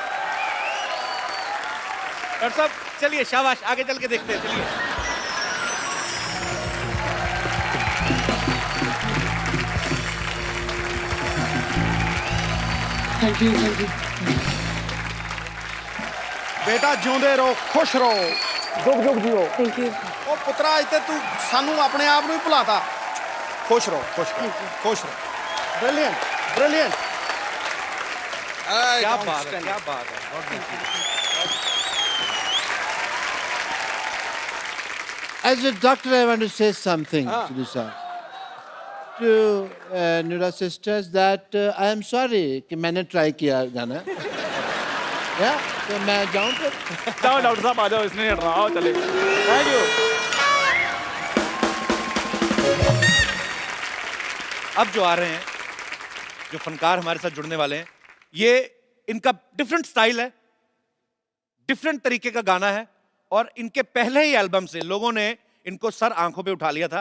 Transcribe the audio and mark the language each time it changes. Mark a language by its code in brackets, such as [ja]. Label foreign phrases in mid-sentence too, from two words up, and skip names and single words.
[hi] डॉक्टर साहब चलिए, शाबाश, आगे चल के देखते हैं, चलिए। [en] thank you thank you. [pa] बेटा ਜਿਉਂਦੇ ਰਹੋ, ਖੁਸ਼ ਰਹੋ। [hi] जुग जुग जियो। [en] thank you. [pa] ਉਹ ਪੁੱਤਰਾ ਇੱਥੇ ਤੂੰ ਸਾਨੂੰ ਆਪਣੇ ਆਪ ਨੂੰ ਹੀ ਭੁਲਾਤਾ। ਖੁਸ਼ ਰਹੋ, ਖੁਸ਼ ਰਹੋ, ਖੁਸ਼ ਰਹੋ। [en] Brilliant, brilliant. [hi] क्या बात है, क्या बात है। [en] As a doctor, I want to say something to this to Nura sisters that I am sorry [hi] कि मैंने [en] try [hi] किया गाना. Yeah, तो मैं जाऊँ फिर. जाओ डॉक्टर साहब आ जाओ, इसने नहीं हटना, आओ चले. [en] thank you. [hi] अब जो आ रहे हैं, जो फनकार हमारे साथ जुड़ने वाले हैं, ये इनका [en] different style [hi] है, डिफरेंट तरीके का गाना है, और इनके पहले ही एल्बम से लोगों ने इनको सर आंखों पे उठा लिया था.